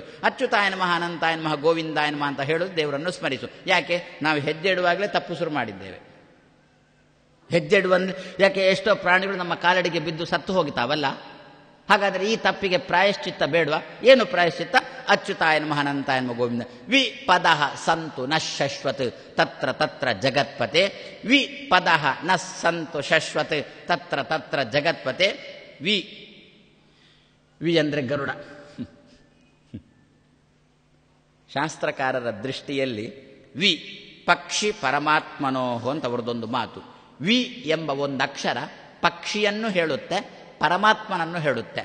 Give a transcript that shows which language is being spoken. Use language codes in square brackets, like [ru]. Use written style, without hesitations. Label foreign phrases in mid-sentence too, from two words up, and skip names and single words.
[sa] ಅಚ್ಯುತಾಯ ನಮಃ, ಅನಂತಾಯ ನಮಃ, ಗೋವಿಂದಾಯ ನಮಃ [kn] ಅಂತ ಹೇಳೋದು ದೇವರನ್ನು ಸ್ಮರಿಸು. ಯಾಕೆ? ನಾವು ಹೆಜ್ಜೆ ಇಡುವಾಗಲೇ ತಪ್ಪು ಶುರು ಮಾಡಿದ್ದೇವೆ. ಹೆಜ್ಜೆ ಇಡುವಂದ್ರೆ ಯಾಕೆ? ಎಷ್ಟೋ ಪ್ರಾಣಿಗಳು ನಮ್ಮ ಕಾಲಡಿಗೆ ಬಿದ್ದು ಸತ್ತು ಹೋಗ್ತಾವಲ್ಲ. ಹಾಗಾದರೆ ಈ ತಪ್ಪಿಗೆ ಪ್ರಾಯಶ್ಚಿತ್ತ ಬೇಡವಾ? ಏನು ಪ್ರಾಯಶ್ಚಿತ್ತ? [sa] ಅಚ್ಯುತಾಯನ ಮಹಾನಂತಾಯನ ಗೋವಿಂದ. ವಿ ಪದಃ ಸಂತು ನ ಶಶ್ವತ್ ತತ್ರ ತತ್ರ ಜಗತ್ಪತೆ. ವಿ ಪದಃ ನ ಸಂತು ಶಶ್ವತ್ ತತ್ರ ತತ್ರ ಜಗತ್ಪತೆ. [kn] ವಿ ಅಂದರೆ ಗರುಡ. ಶಾಸ್ತ್ರಕಾರರ ದೃಷ್ಟಿಯಲ್ಲಿ [sa] ವಿ ಪಕ್ಷಿ ಪರಮಾತ್ಮನೋಹೋ [kn] ಅಂತ ಅವರದೊಂದು ಮಾತು. ವಿ ಎಂಬ ಒಂದು ಅಕ್ಷರ ಪಕ್ಷಿಯನ್ನು ಹೇಳುತ್ತೆ, ಪರಮಾತ್ಮನನ್ನು ಹೇಳುತ್ತೆ.